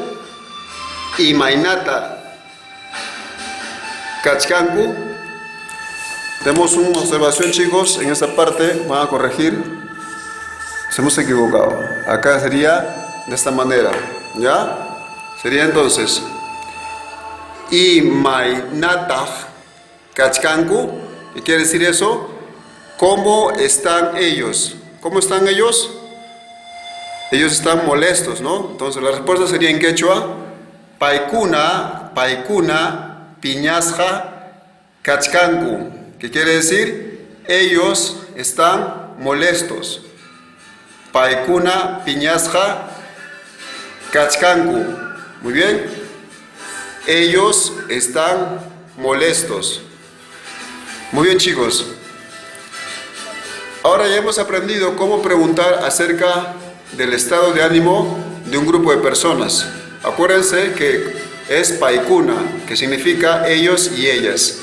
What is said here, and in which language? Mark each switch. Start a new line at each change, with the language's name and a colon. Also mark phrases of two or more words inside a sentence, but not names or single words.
Quechua: Imainatah kachkanku.
Spanish: Tenemos una observación, chicos, en esta parte van a corregir. Nos hemos equivocado. Acá sería de esta manera, ¿ya? Sería entonces
Quechua: Imainatah kachkanku.
Spanish: ¿Qué quiere decir eso? ¿Cómo están ellos? ¿Cómo están ellos? Ellos están molestos, ¿no? Entonces la respuesta sería en quechua
Quechua: Paikuna piñasja kachkanku.
Spanish: ¿Qué quiere decir? Ellos están molestos.
Quechua: Paikuna piñasja kachkanku.
Spanish: Muy bien. Ellos están molestos. Muy bien, chicos. Ahora ya hemos aprendido cómo preguntar acerca del estado de ánimo de un grupo de personas. Acuérdense que es paikuna, que significa ellos y ellas.